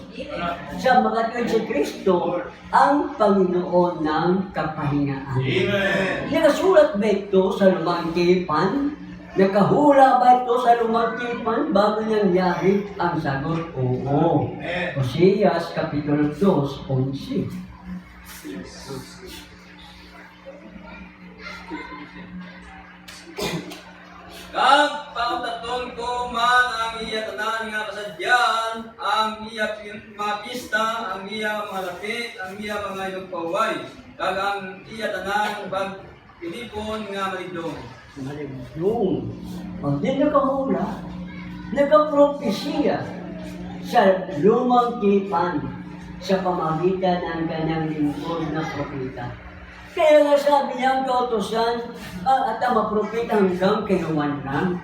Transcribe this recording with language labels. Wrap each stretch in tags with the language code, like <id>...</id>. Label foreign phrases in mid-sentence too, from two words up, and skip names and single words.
<tl>Sa mga tuwid si Kristo, ang Panginoon ng kapahingaan. Amen. Nakasulat ba ito sa lumang tipan? Nakahula ba ito sa lumang tipan bago nangyari? Ang sagot, oo. Oseas, Kapitulo 2, 11.</tl> <hil>Kag pautaton ko man ang iya tanan nga kasadyan, ang iya mga pista, ang iya mga lapit, ang iya mga inugpaway, kag ang iya tanan bag pinipon nga malidong. Malibdong.</hil> <tl>Pag di nakahula, nagapropesya sa lumang tipan sa pamagitan ng kanyang lingkod na propeta. Kaya nga sabi niya ang kautosan at ang mapropeta hanggang kinuman lang.</tl>